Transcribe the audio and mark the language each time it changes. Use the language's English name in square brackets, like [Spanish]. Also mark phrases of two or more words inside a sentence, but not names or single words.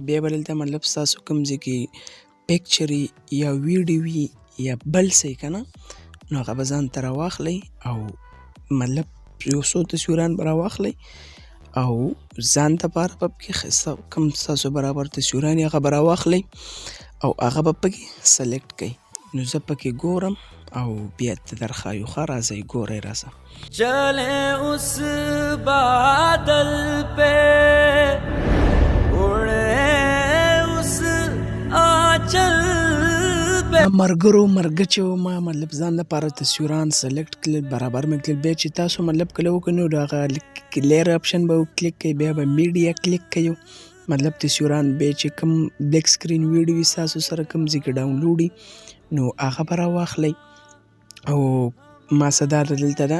[Pashto] بیا به دلته مطلب ستاسو کوم ځای کې پکچر یا ویډیو وي یا بل څه که نه، نو هغه به ځان ته راواخلئ او مطلب یو څو تصویران به راواخلئ او ځان دپاره به پکې کوم ستاسو برابر تصویران یې هغه به راواخلئ او هغه به پکې سلیکټ کړئ. نو زه پکې ګورم او بیا ته درښایو. ښه راځئ ګورئ راسه. [Urdu] چلے اس بادل پہ اڑے اس آنچل پہ. [Pashto] مرګرو مرګچو ما مطلب ځان لپاره تصویران سلیکټ کړل، برابر مې کړل. بیا چې تاسو مطلب کله وکړئ نو هغه [English] layer option [Pashto] به کلیک کړئ، بیا به میډیا کلیک کړئ. مطلب تصویران بیا چې کوم [English] black screen video [Pashto] وي ستاسو سره کوم ځای کې ډاونلوډ وي نو هغه به راواخلئ او ما څه دا دلته ده.